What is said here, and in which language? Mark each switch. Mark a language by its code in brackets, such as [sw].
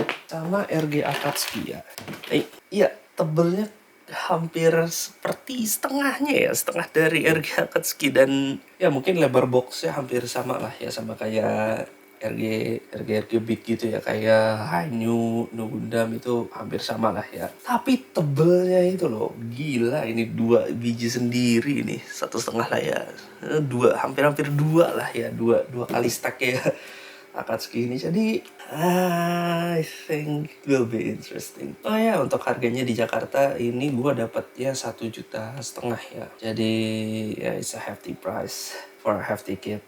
[id] Sama RG Akatsuki ya. Iya, tebelnya hampir seperti setengahnya ya, setengah dari RG Akatsuki dan ya mungkin lebar boxnya hampir sama lah ya sama kayak RG Big gitu ya, kayak Hanyu, No Gundam itu hampir sama lah ya. Tapi tebelnya itu loh, gila ini 2 biji sendiri nih, 1,5 lah ya, hampir 2 lah ya, dua kali stack ya. Akatsuki ini. Jadi [en] I think will be interesting. [id] Oh ya, untuk harganya di Jakarta ini gue dapatnya 1,5 juta ya. Jadi ya [en] it's a hefty price for a hefty kit.